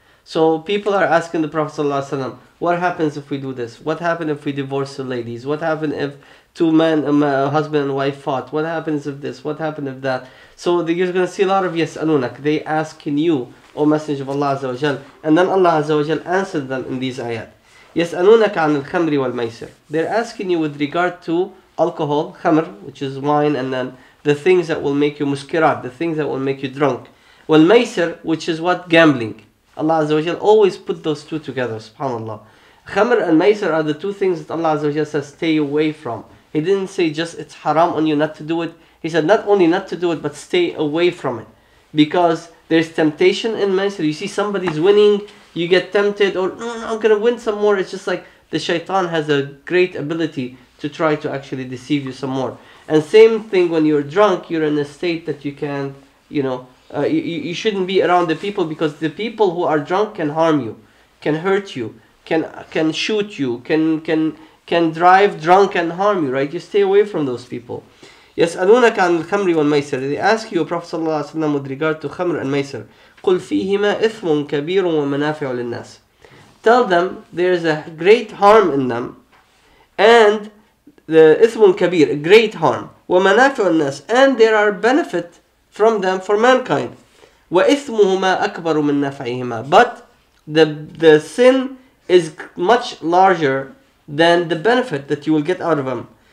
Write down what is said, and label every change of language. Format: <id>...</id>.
<en>So people are asking the Prophet sallallahu alaihi wasallam, what happens if we do this? What happens if we divorce the ladies? What happens if two men, a husband and wife fought? What happens if this? What happens if that? So you're going to see a lot of yas'alunak. They asking you, O Messenger of Allah Azza wa Jal. And then Allah Azza wa Jal answered them in these ayat.</en> <ar>يسألونك عن الخمر والميسر.</ar> <en>They're asking you with regard to alcohol, khamr, which is wine, and then the things that will make you muskirat, the things that will make you drunk. والميسر, which is what? Gambling. Allah Azza wa Jal always put those two together, subhanAllah. Khamr and maisir are the two things that Allah Azza wa Jal says stay away from. He didn't say just it's haram on you not to do it. He said not only not to do it, but stay away from it. Because there's temptation in maisir. You see somebody's winning, you get tempted, or no, I'm going to win some more. It's just like the shaitan has a great ability to try to actually deceive you some more. And same thing when you're drunk, you're in a state that you can't, you shouldn't be around the people, because the people who are drunk can harm you, can hurt you, can shoot you, can drive drunk and harm you, right? You stay away from those people.</en> <ar>يسألونك عن الخمر والميسر.</ar> <en>They ask you, Prophet sallallahu alaihi wasallam, with regard to khamr and maisir.</en> <ar>قل فيهما إثم كبير ومنافع للناس.</ar> <en>Tell them there is a great harm in them, and the</en> <ar>إثم كبير,</ar> <en>a great harm.</en> <ar>ومنافع للناس,</ar> <en>and there are benefit from them for mankind.</en> <ar>وإثمهما أكبر من نفعهما.</ar> <en>But the sin is much larger than the benefit that you will get out of them.</en>